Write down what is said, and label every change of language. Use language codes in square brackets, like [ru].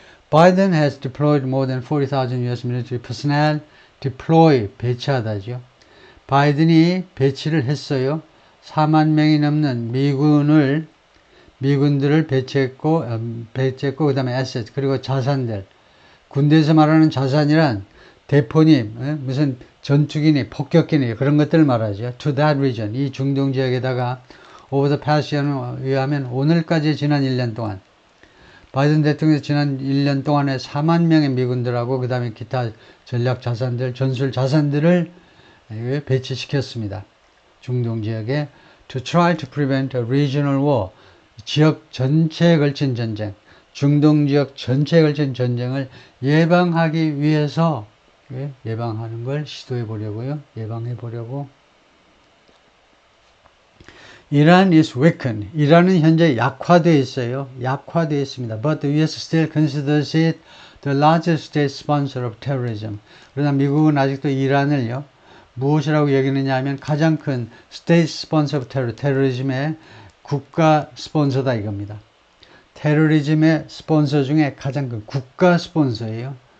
[en] Biden has deployed more than 40,000 U.S. military personnel. [ko] 배치하다죠. 바이든이 배치를 했어요. 4만 명이 넘는 미군을 미군들을 배치했고 그 다음에 에셋, 그리고 자산들. 군대에서 말하는 자산이란 대포니, 무슨 전투기니, 폭격기니, 그런 것들을 말하죠. [en] To that region, [ko] 이 중동 지역에다가 [en] over the past year [ko] 에 의하면 오늘까지 지난 1년 동안 바이든 대통령이 지난 1년 동안에 4만 명의 미군들하고 그 다음에 기타 전략 자산들, 전술 자산들을 배치시켰습니다. 중동 지역에 [en] to try to prevent a regional war, [ko] 지역 전체에 걸친 전쟁, 중동 지역 전체에 걸친 전쟁을 예방하기 위해서 예방하는 걸 시도해 보려고요. 예방해 보려고. [en] 이란 is weakened. [ko] 이란은 현재 약화되어 있어요. 약화되어 있습니다. [en] But the US still considers it the largest state sponsor of terrorism. [ko] 그러나 미국은 아직도 이란을요. 무엇이라고 여기느냐 하면 가장 큰 [en] state sponsor of terror, [ko] 테러리즘의 국가 스폰서다 이겁니다. 테러리즘의 스폰서 중에 가장 큰 국가 스폰서예요.